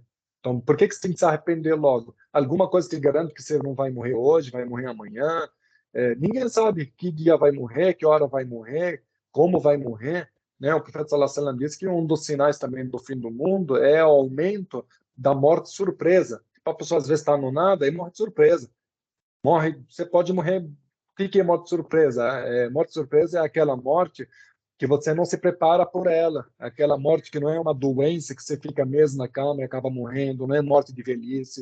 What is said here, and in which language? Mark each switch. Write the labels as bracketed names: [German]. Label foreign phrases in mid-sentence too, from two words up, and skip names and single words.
[Portuguese] Então, por que você tem que se arrepender logo? Alguma coisa que garante que você não vai morrer hoje, vai morrer amanhã? Ninguém sabe que dia vai morrer, que hora vai morrer, como vai morrer, né? O profeta [Arabic] صلى الله عليه وسلم [Portuguese] disse que um dos sinais também do fim do mundo é o aumento da morte surpresa. Tipo, a pessoa às vezes está no nada e morre de surpresa. Morre, você pode morrer. O que é morte surpresa? Morte surpresa é aquela morte que você não se prepara por ela. Aquela morte que não é uma doença que você fica mesmo na cama e acaba morrendo, não é morte de velhice.